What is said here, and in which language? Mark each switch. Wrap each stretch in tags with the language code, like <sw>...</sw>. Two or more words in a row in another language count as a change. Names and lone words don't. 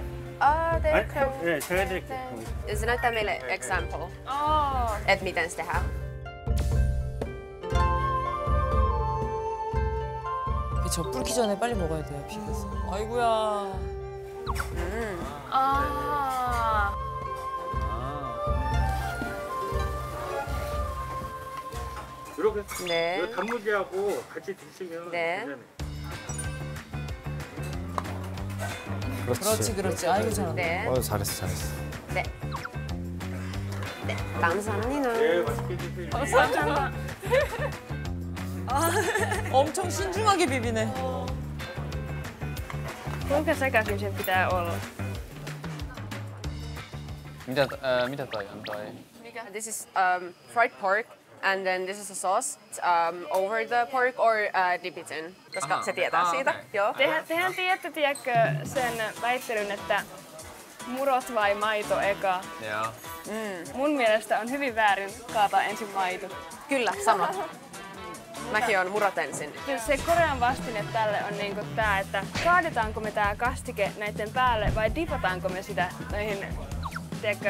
<ko>네. 아니, 네, 제가 해드릴게요.</ko> <fi>Se näyttää meille example, että miten se tehdään.</fi> <ko>저 불기 전에 빨리 먹어야 돼요, 비벼서. 아이고야. 이렇게 네. 이거 단무지하고 같이 드시면 네. 괜찮아요. 그렇지. 아이고 잘한다. 네. 잘했어. 네. 감사합니다. 엄청 신중하게 비비네.</ko> <fi>Kuinka sekaisin sen pitää olla? Mitä toi on toi?</fi> <en>This is fried pork, and then this is a sauce over the pork or dip it in,</en> <fi>koska Aha, se tietää okay. siitä. Joo. Tehän tiedätte, tiedätkö, sen väittelyn, että murot vai maito eka? Joo. Mun mielestä on hyvin väärin kaataa ensin maito. Kyllä, sama. Mäkin on murot ensin. Se Korean vastine tälle on niinku tää, että kaadetaanko me tää kastike näiden päälle vai dipataanko me sitä näihin, tiedätkö?</fi>